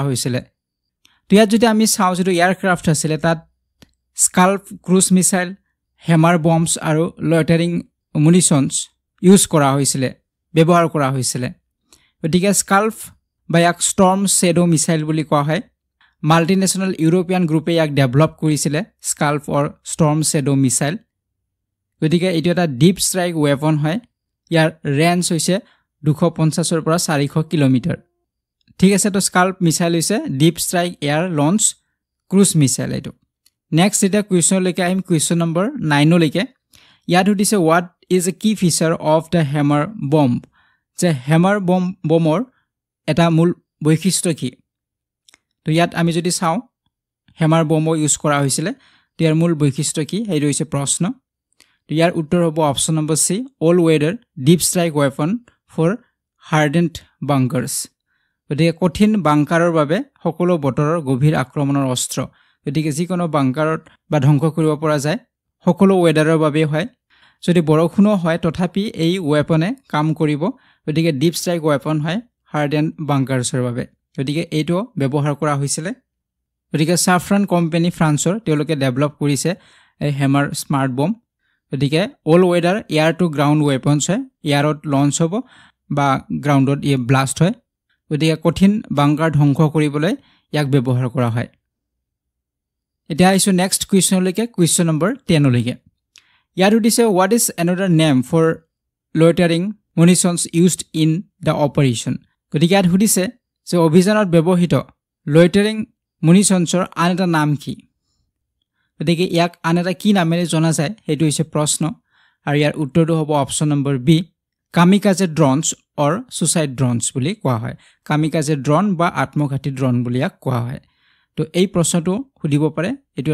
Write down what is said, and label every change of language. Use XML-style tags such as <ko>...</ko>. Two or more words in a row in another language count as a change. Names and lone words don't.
<as>হৈছিল ইয়াত যদি আমি চাও যে এয়াৰক্ৰাফট আছিল তাত</as> <en>SCALP cruise missile Hammer bombs</en> <as>আৰু</as> <en>loitering munitions use</en> <as>কৰা হৈছিল ব্যৱহাৰ কৰা হৈছিল গতিকে স্কাল্প বা এক</as> <en>Storm Shadow missile</en> <as>বুলি কোৱা হয়</as> <en>multinational European group</en> <as>ইয়াক ডেভেলপ কৰিছিল</as> <en>SCALP or Storm Shadow missile</en> <as>গতিকে এটো এটা</as> <en>deep strike weapon</en> <as>হয় ইয়াৰ ৰেঞ্জ হৈছে 250 ৰ পৰা 400 কিলোমিটাৰ ঠিক আছে তো স্কাল্প মিসাইল হৈছে</as> <en>deep strike air launch cruise missile</en> <as>এইটো নেক্সট এটা কুৱেশ্যন লৈকে আহিম</as> <en>question number 9</en> <as>লৈকে ইয়াত সুধিছে</as> <en>what is a key feature of the hammer bomb</en> <as>যে hammer bombৰ এটা মূল বৈশিষ্ট্য কি তো ইয়াত আমি যদি চাও hammer bomb ইউজ কৰা হৈছিল ইয়াৰ মূল বৈশিষ্ট্য কি এই হৈছে প্ৰশ্ন তো ইয়াৰ উত্তৰ হ'ব</as> <en>option number C all weather deep strike weapon for hardened bunkers</en> <as>গতিকে কঠিন বাংকাৰৰ বাবে সকলো বতৰৰ গভীৰ আক্ৰমণৰ অস্ত্ৰ গতিকে যিকোনো বাংকাৰত বা ধ্বংস কৰিব পৰা যায় সকলো ওয়েদাৰৰ বাবে হয় যদি বৰষুণো হয় তথাপি এই ওয়েপনে কাম কৰিব গতিকে</as> <en>deep strike weapon</en> <as>হয়</as> <en>harden bunkers</en> <as>বাবে গতিকে এইটো ব্যৱহাৰ কৰা হৈছিল গতিকে সাফ্ৰান কোম্পানী ফ্ৰান্সৰ তেওঁলোকে ডেভেলপ কৰিছে এই</as> <en>Hammer smart bomb</en> <as>গতিকে</as> <en>all weather air to ground weapons</en> <as>হয় এয়াৰত লঞ্চ হ'ব বা গ্ৰাউণ্ডত ই ব্লাষ্ট হয় গতিকে কঠিন বাংকাৰ ধ্বংস কৰিবলৈ ইয়াক ব্যৱহাৰ কৰা হয় এতিয়া আইছো</as> <en>next question</en> <as>লৈকে</as> <en>question number 10</en> <as>লৈকে ইয়াত উঠিছে</as> <en>what is another name for loitering munitions used in the operation</en> <as>গতিকে ইয়াত সুধিছে যে অভিযানত ব্যৱহৃত</as> <en>loitering munitions-</en> <as>ৰ আন এটা নাম কি গতিকে ইয়াক আন এটা কি নামেৰে জনা যায় সেইটো হৈছে প্ৰশ্ন আৰু ইয়াৰ উত্তৰটো হ'ব</as> <en>option number B kamikaze drones or suicide drones</en> <as>বুলি কোৱা হয়</as> <en>kamikaze drone</en> <as>বা আত্মঘাতী ড্ৰোন বুলি ইয়াক কোৱা হয় তো এই প্ৰশ্নটো সুধিব পাৰে এটো</as>